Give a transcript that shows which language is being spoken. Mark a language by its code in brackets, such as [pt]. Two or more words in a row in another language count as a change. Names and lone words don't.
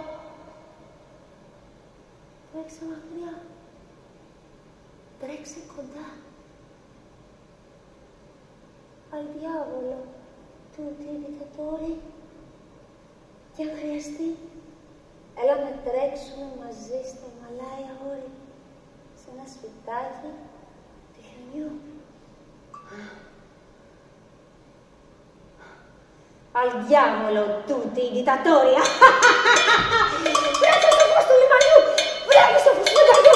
[el] Τρέξε μακριά. Τρέξε κοντά. [it] Al diavolo, tutti i dittatori. [el] Και αν χρειαστεί, έλα να τρέξουμε μαζί στο Ιμαλάια όρη, σε ένα σπιτάκι του χιονιού. [it] Al diavolo tutti i dittatori! [el] Βρέξε στο φως του λιμανιού! Βρέξε στο φως του λιμανιού!